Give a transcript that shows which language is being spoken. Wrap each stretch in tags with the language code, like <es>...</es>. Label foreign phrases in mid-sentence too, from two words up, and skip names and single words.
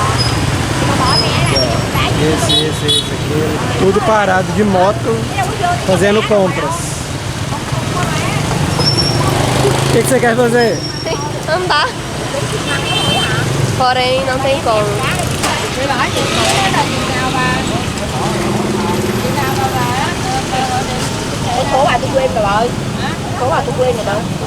<pt>Esse aqui, tudo parado de moto, fazendo compras. O que você quer fazer? Andar. Porém, não tem como.</pt> <vi>Phố ai tôi quên rồi bà ơi. Phố ai tôi quên rồi bà.</vi>